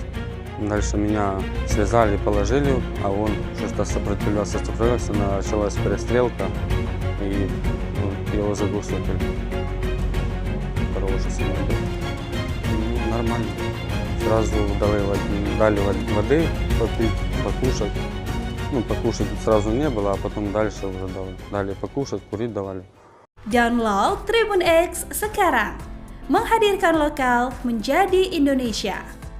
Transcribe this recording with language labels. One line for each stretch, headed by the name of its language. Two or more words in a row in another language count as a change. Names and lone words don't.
Russian: Дальше меня связали, положили, а он что-то сопротивлялся, началась перестрелка и его заглушили. Хороший самолет. Ну, нормально. Сразу дали воды попить, покушать. Ну, покушать сразу не было, а потом дальше уже дали покушать, курить давали.
Indonesian: Download Tribun X sekarang, menghadirkan lokal menjadi Indonesia.